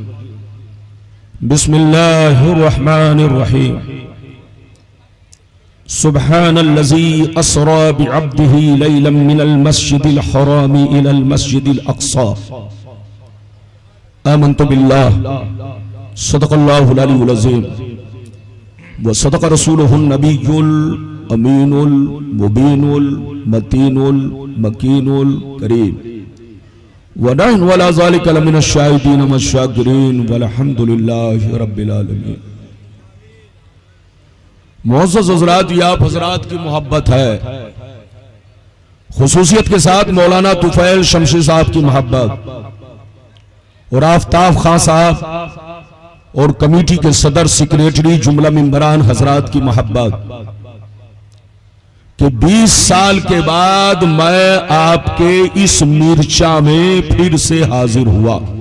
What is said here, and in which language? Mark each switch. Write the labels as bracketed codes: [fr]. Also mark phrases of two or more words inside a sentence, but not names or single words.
[ar] بسم الله الرحمن الرحيم سبحان الذي أسرى بعبده ليلا من المسجد الحرام إلى المسجد الأقصى آمنت بالله صدق الله العلي العظيم وصدق رسوله النبي الأمين المبين المتين المكين الكريم ونحن على ذلك لمن الشاهدين والشاكرين والحمد لله رب العالمين. [ur] معزز حضرات، یہ آپ حضرات کی محبت ہے، خصوصیت کے ساتھ مولانا طفیل شمسی صاحب کی محبت اور آفتاب خاں صاحب اور کمیٹی کے صدر سیکرٹری جملہ ممبران حضرات کی محبت کہ 20 سال کے بعد میں آپ کے اس مرچہ میں پھر سے حاضر ہوا.